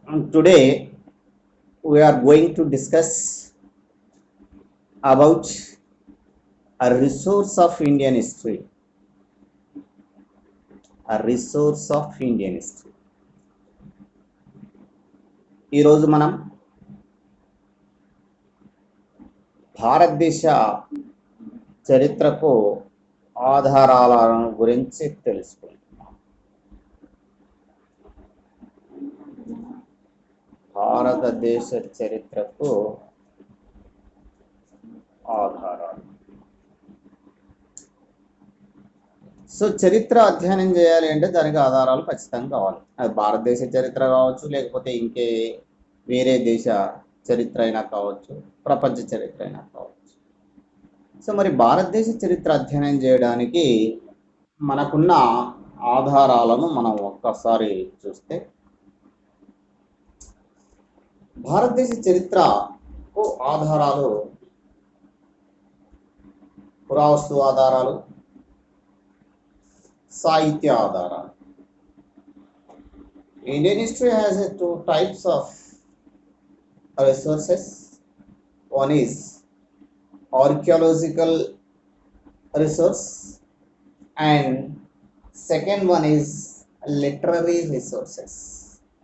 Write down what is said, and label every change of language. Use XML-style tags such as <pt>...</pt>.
<en>Today we are going to discuss about a resource of Indian history. A resource of Indian history.</en> <te>ఈరోజు మనం భారతదేశ చరిత్రకు ఆధారాల గురించి తెలుసుకుంటున్నాం. భారతదేశ చరిత్రకు ఆధారాలు. సో చరిత్ర అధ్యయనం చేయాలి అంటే దానికి ఆధారాలు ఖచ్చితంగా కావాలి. అది భారతదేశ చరిత్ర కావచ్చు, లేకపోతే ఇంకే వేరే దేశ చరిత్ర అయినా కావచ్చు, ప్రపంచ చరిత్ర అయినా కావచ్చు. సో మరి భారతదేశ చరిత్ర అధ్యయనం చేయడానికి మనకున్న ఆధారాలను మనం ఒక్కసారి చూస్తే, భారతదేశ చరిత్రకు ఆధారాలు పురావస్తు ఆధారాలు, సాహిత్య ఆధారాలు.</te> <en>Indian history has two types of resources. One is archaeological resource and second one is literary resources.</en>